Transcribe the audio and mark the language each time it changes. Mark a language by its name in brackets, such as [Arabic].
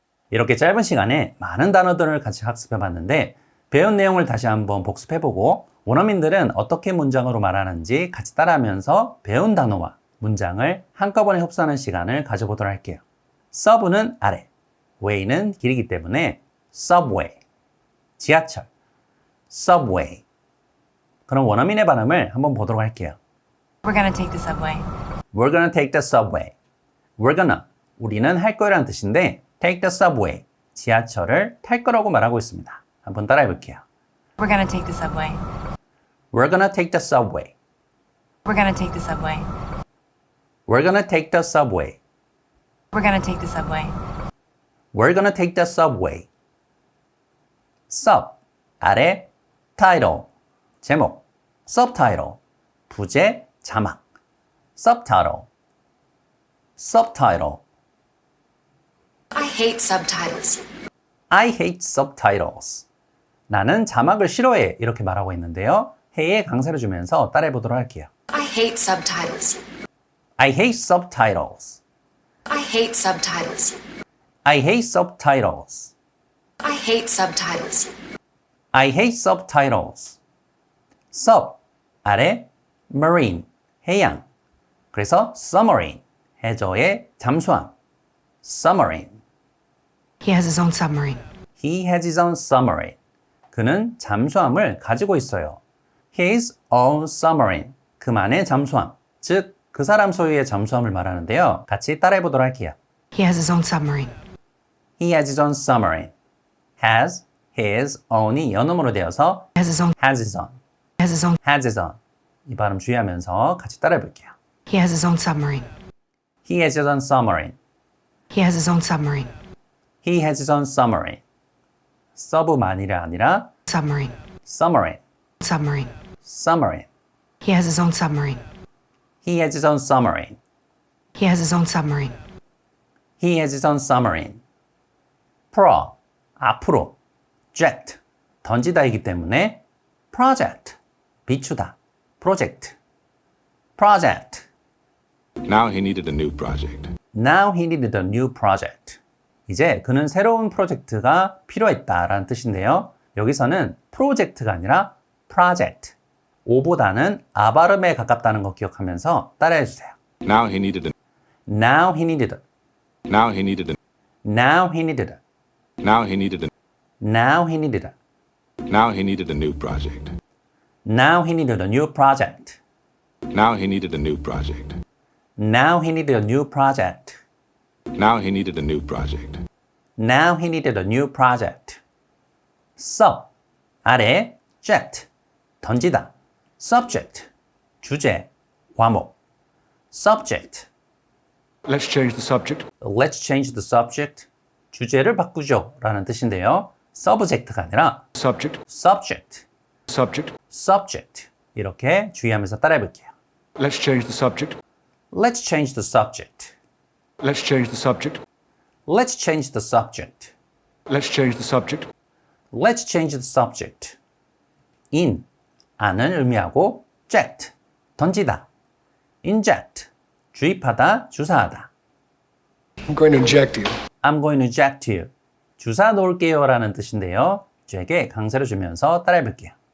[Korean] 이렇게 짧은 시간에 많은 단어들을 같이 학습해봤는데 배운 내용을 다시 한번 복습해보고 원어민들은 어떻게 문장으로 말하는지 같이 따라하면서 배운 단어와 문장을 한꺼번에 흡수하는 시간을 가져보도록 할게요. sub는 아래, way는 길이기 때문에 subway, 지하철, subway. 그럼 원어민의 발음을 한번 보도록 할게요. [English] We're gonna take the subway. We're gonna take the subway. We're gonna, [Korean] 우리는 할 거라는 뜻인데 [English] take the subway, [Korean] 지하철을 탈 거라고 말하고 있습니다. 한번 따라해 볼게요. [English] We're gonna take the subway. We're gonna take the subway. We're gonna take the subway. We're gonna take the subway. We're gonna take the subway. We're gonna take the subway. sub, 아래, title, 제목, subtitle, 부제, 자막, subtitle, subtitle. I hate subtitles. I hate subtitles. [Korean] 나는 자막을 싫어해. 이렇게 말하고 있는데요. 해에 강세를 주면서 따라해 보도록 할게요. [English] I hate subtitles. I hate subtitles. I hate subtitles. I hate subtitles. I hate subtitles. I hate subtitles. [Korean] sub, 아래, marine, 해양. 그래서 submarine, 해저의 잠수함. [English] submarine. He has his own submarine. He has his own submarine. [Korean] 그는 잠수함을 가지고 있어요. [English] His own submarine. [Korean] 그만의 잠수함. 즉, 그 사람 소유의 잠수함을 말하는데요. 같이 따라해 보도록 할게요. [English] He has his own submarine. He has his own submarine. [Korean] Has, his, own이 연음으로 되어서 [English] He has his own. has his own, Has his own. has his own. [Korean] 이 발음 주의하면서 같이 따라해 볼게요. [English] He has his own submarine. He has his own submarine. He has his own submarine. He has his own submarine. [Korean] 서브만이라 아니라 [English] Submarine. submarine, Submarine. submarine. He has his own submarine. He has his own submarine. He has his own submarine. He has his own submarine. [Korean] pro, 앞으로. jet, 던지다이기 때문에 project, 비추다. [English] project, project. Now he needed a new project. Now he needed a new project. [Korean] 이제 그는 새로운 프로젝트가 필요했다라는 뜻인데요. 여기서는 프로젝트가 아니라 project. 오보다는 아 발음에 가깝다는 거 기억하면서 따라해 주세요. [English] Now he needed a. Now he needed. Now he needed a. Now he needed. Now he needed a. Now he needed. Now he needed a new project. Now he needed a new project. Now he needed a new project. Now he needed a new project. Now he needed a new project. Now he needed a new project. [Korean] sub, 아래, jet, 던지다. subject, 주제, 과목. [English] subject, Let's change the subject. let's change the subject. [Korean] 주제를 바꾸죠 라는 뜻인데요. subject가 아니라 [English] Subject. subject, Subject. subject. [Korean] 이렇게 주의하면서 따라해 볼게요. [English] Let's change the subject. Let's change the subject. Let's change the subject. Let's change the subject. Let's change the subject. Let's change the subject. [Korean] in, 안을 의미하고 jet, 던지다. inject, 주입하다, 주사하다. [English] I'm going to inject you. I'm going to inject you. [Korean] 주사 놓을게요 라는 뜻인데요. 저에게 강세를 주면서 따라해 볼게요.